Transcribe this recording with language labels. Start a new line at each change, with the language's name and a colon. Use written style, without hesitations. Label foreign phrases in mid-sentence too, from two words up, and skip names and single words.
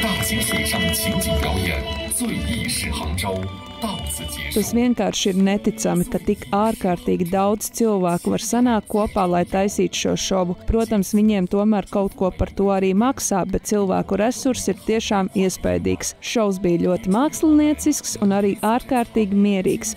Chinese: 型水上情景表演《最意是杭州》到此结束。
Latvian: Tas vienkārši ir neticami, ka tik ārkārtīgi daudz cilvēku var sanākt kopā, lai taisītu šo šovu. Protams, viņiem tomēr kaut ko par to arī maksā, bet cilvēku resursi ir tiešām iespaidīgs. Šovs bija ļoti māksliniecisks un arī ārkārtīgi mierīgs.